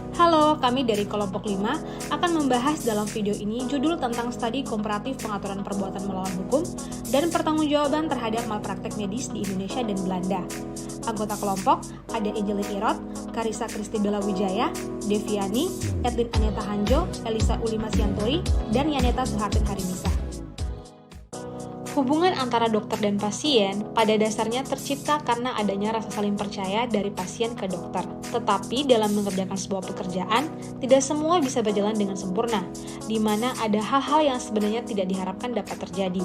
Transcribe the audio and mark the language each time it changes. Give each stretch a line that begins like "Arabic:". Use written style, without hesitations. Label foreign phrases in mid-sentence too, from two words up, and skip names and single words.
Indonesian: Halo, kami dari kelompok 5 akan membahas dalam video ini judul tentang studi komparatif pengaturan perbuatan melawan hukum dan pertanggungjawaban terhadap malpraktek medis di Indonesia dan Belanda. Anggota kelompok ada Angelin Irot, Karissa Kristibella Wijaya, Deviani, Edlin Aneta Hanjo, Elisa Ulima Sianturi, dan Yaneta Suhartin Harinisa. Hubungan antara dokter dan pasien pada dasarnya tercipta karena adanya rasa saling percaya dari pasien ke dokter. Tetapi dalam mengerjakan sebuah pekerjaan, tidak semua bisa berjalan dengan sempurna, di mana ada hal-hal yang sebenarnya tidak diharapkan dapat terjadi.